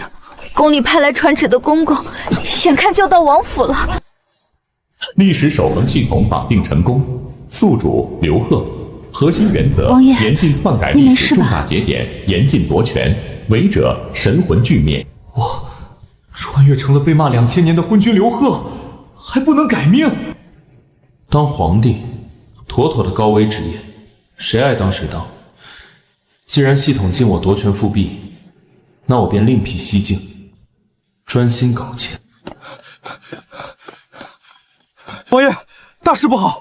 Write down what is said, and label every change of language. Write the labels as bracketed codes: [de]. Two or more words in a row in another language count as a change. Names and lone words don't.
[zh] 宫里派来传旨的公公，眼看就要到王府了。历史守恒系统绑定成功，宿主刘贺，核心原则： 王爺，严禁篡改历史重大节點，嚴禁夺權，违者神魂俱滅。我穿越成了被罵2000年的昏君劉賀，還不能改命？當皇帝，妥妥的高危職業，誰愛當誰當。既然系統禁我奪權復辟，那我便另闢蹊徑，專心搞錢。王爺，大事不好！